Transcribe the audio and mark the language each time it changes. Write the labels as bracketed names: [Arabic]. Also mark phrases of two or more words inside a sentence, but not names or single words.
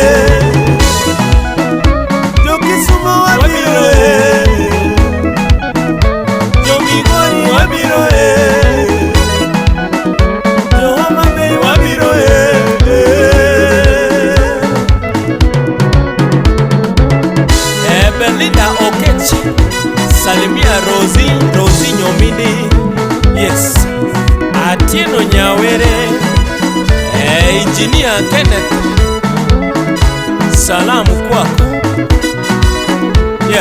[Luo (Kenya and Tanzania)] Jokisumo wabiro. Jomigori wabiro. Johoma Bay wabiro. Belinda Okechi. [Swahili] Salimia Rosie Nyomini. Yes. Atieno Nyawere. Engineer Kenneth. Salamu kwako. [English] Yeah.